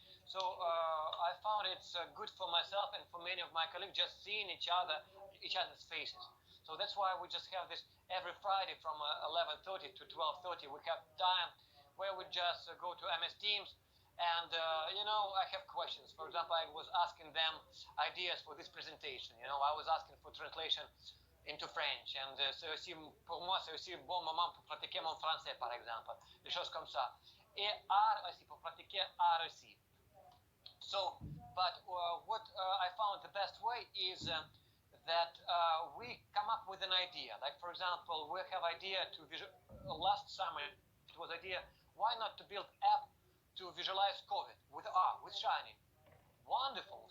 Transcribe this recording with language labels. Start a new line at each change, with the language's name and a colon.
English: So I found it's good for myself and for many of my colleagues just seeing each other's faces. So that's why we just have this every Friday from 11:30 to 12:30. We have time where we just go to MS Teams, and I have questions. For example, I was asking them ideas for this presentation. I was asking for translation into French, and
French: pour moi c'est aussi bon moment pour pratiquer mon français, par exemple, des choses comme ça. Et R aussi pour pratiquer R aussi.
English: So, but what I found the best way is that we come up with an idea. Like, for example, we have idea to last summer it was idea, why not to build app to visualize COVID with R, with Shiny. Wonderful.